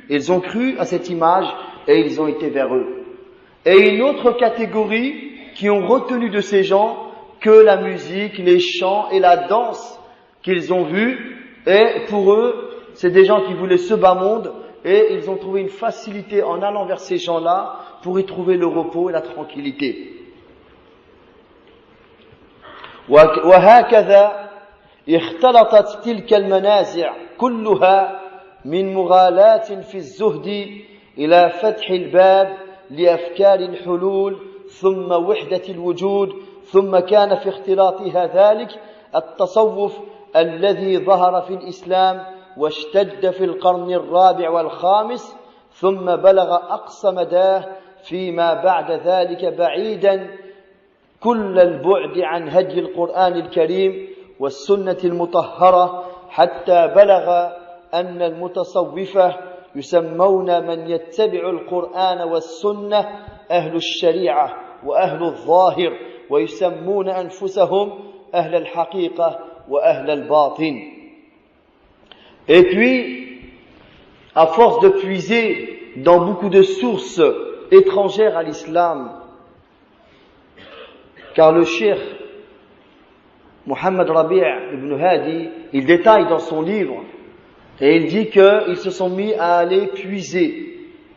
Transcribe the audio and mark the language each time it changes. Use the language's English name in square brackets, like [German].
[French] Ils ont cru à cette image et ils ont été vers eux. Et une autre catégorie qui ont retenu de ces gens que la musique, les chants et la danse qu'ils ont vus. Et pour eux, c'est des gens qui voulaient ce bas monde et ils ont trouvé une facilité en allant vers ces gens-là pour y trouver le repos et la tranquillité. [Arabic] وهكذا اختلطت تلك المنازع كلها من مغالاة في الزهد إلى فتح الباب لأفكار الحلول ثم وحدة الوجود ثم كان في اختلاطها ذلك التصوف الذي ظهر في الإسلام واشتد في القرن الرابع والخامس ثم بلغ أقصى مداه فيما بعد ذلك بعيدا كل البعد عن هدي القرآن الكريم والسنة المطهرة حتى بلغ أن المتصوفة يسمون من يتبع القرآن والسنة أهل الشريعة وأهل الظاهر ويسمون أنفسهم أهل الحقيقة وأهل الباطن. [French] Et puis, à force de puiser dans beaucoup de sources étrangères à l'islam, car le cheikh Muhammad Rabi' ibn Hadi, il détaille dans son livre et il dit qu'ils se sont mis à aller puiser